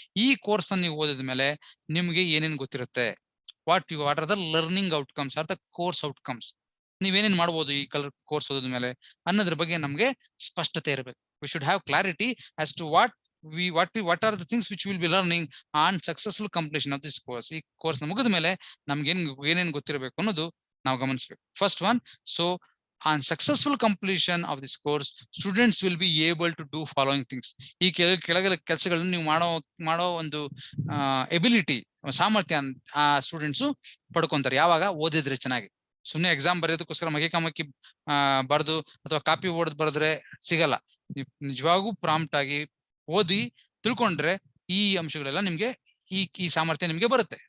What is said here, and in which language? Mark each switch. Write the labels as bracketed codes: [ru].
[kn] ಈ ಕೋರ್ಸ್ ಅನ್ನು ನೀವು ಓದಿದ ಮೇಲೆ ನಿಮ್ಗೆ ಏನೇನು ಗೊತ್ತಿರುತ್ತೆ, [en] what are the learning outcomes are the course outcomes, [kn] ನೀವೇನೇನ್ ಮಾಡ್ಬೋದು ಈ ಕೋರ್ಸ್ ಓದಿದ ಮೇಲೆ ಅನ್ನೋದ್ರ ಬಗ್ಗೆ ನಮ್ಗೆ ಸ್ಪಷ್ಟತೆ ಇರಬೇಕು. [en] We should have clarity as to what are the things which will be learning on successful completion of this course. [kn] ಈ ಕೋರ್ಸ್ ನ ಮುಗಿದ ಮೇಲೆ ನಮ್ಗೆ ಏನೇನ್ ಗೊತ್ತಿರಬೇಕು ಅನ್ನೋದು ನಾವು ಗಮನಿಸಬೇಕು. [en] First one, so on successful completion of this course, students will be able to do following things. [kn] ಈ ಕೆಳಗೆ ಕೆಲಸಗಳನ್ನು ನೀವು ಮಾಡೋ ಒಂದು ಎಬಿಲಿಟಿ, ಸಾಮರ್ಥ್ಯ ಆ ಸ್ಟೂಡೆಂಟ್ಸ್ ಪಡ್ಕೊಂತಾರೆ ಯಾವಾಗ ಓದಿದ್ರೆ ಚೆನ್ನಾಗಿ. ಸುಮ್ಮನೆ ಎಕ್ಸಾಮ್ ಬರೆಯೋದಕ್ಕೋಸ್ಕರ ಮಕ್ಕಿ ಬರೆದು ಅಥವಾ ಕಾಪಿ ಓಡದ್ ಬರೆದ್ರೆ ಸಿಗಲ್ಲ. ನಿಜವಾಗೂ ಪ್ರಾಂಪ್ಟ್ ಆಗಿ ಓದಿ ತಿಳ್ಕೊಂಡ್ರೆ ಈ ಅಂಶಗಳೆಲ್ಲ ನಿಮ್ಗೆ ಈ ಸಾಮರ್ಥ್ಯ ನಿಮ್ಗೆ ಬರುತ್ತೆ.